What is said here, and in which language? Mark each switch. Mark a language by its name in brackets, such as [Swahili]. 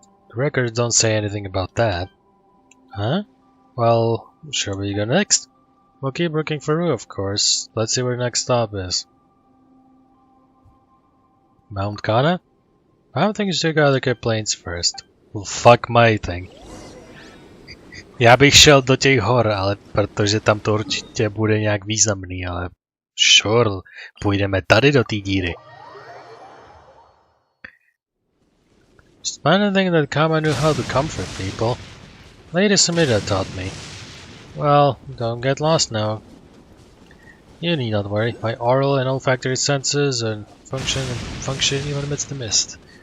[English] The records don't say anything about that. Huh? Well, shall we go next? We'll keep looking for Rue, of course. Let's see where the next stop is. Mount Kana? I don't think you should go to the plains first. Well, fuck my thing. [Czech] Já bych šel do těch hor, ale protože tam to určitě bude nějak významný, ale sure, půjdeme tady do té díry. [English] It's one thing that Kama knew how to comfort people. Lady Sumida taught me. Well, don't get lost now. You need not worry, my oral and olfactory senses and function even amidst the mist.